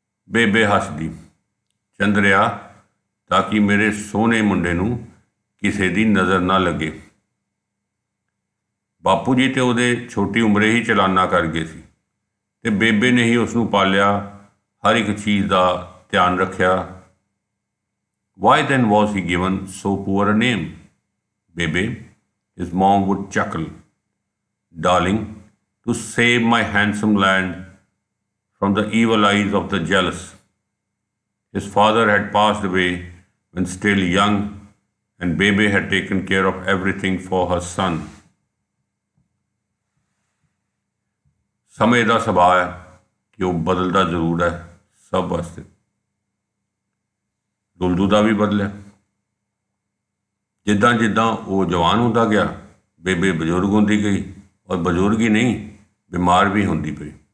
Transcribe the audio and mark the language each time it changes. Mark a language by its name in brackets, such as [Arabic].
[Punjabi] ਬੇਬੇ ਹੱਸਦੀ, ਚੰਦਰਿਆ, ਤਾਂ ਕਿ ਮੇਰੇ ਸੋਹਣੇ ਮੁੰਡੇ ਨੂੰ ਕਿਸੇ ਦੀ ਨਜ਼ਰ ਨਾ ਲੱਗੇ। ਬਾਪੂ ਜੀ ਤੇ ਉਹਦੇ ਛੋਟੀ ਉਮਰੇ ਹੀ ਚਲਾਨਾ ਕਰ ਗਏ ਸੀ ਤੇ ਬੇਬੇ ਨੇ ਹੀ ਉਸ ਨੂੰ ਪਾਲਿਆ, ਹਰ ਇੱਕ ਚੀਜ਼ ਦਾ ਧਿਆਨ ਰੱਖਿਆ। [English] Why then was he given so poor a name? Bebe, his mom would chuckle. Darling, to save my handsome land from the evil eyes of the jealous. His father had passed away when still young, and Bebe had taken care of everything for her son. [Punjabi] ਸਮੇਂ ਦਾ ਸੁਭਾਅ ਹੈ ਕਿ ਉਹ ਬਦਲਦਾ ਜ਼ਰੂਰ ਹੈ ਸਭ ਵਾਸਤੇ। ਰੁਲਦੂ ਦਾ ਵੀ ਬਦਲਿਆ। ਜਿੱਦਾਂ ਜਿੱਦਾਂ ਉਹ ਜਵਾਨ ਹੁੰਦਾ ਗਿਆ, ਬੇਬੇ ਬਜ਼ੁਰਗ ਹੁੰਦੀ ਗਈ, ਔਰ ਬਜ਼ੁਰਗ ਹੀ ਨਹੀਂ, ਬਿਮਾਰ ਵੀ ਹੁੰਦੀ ਪਈ।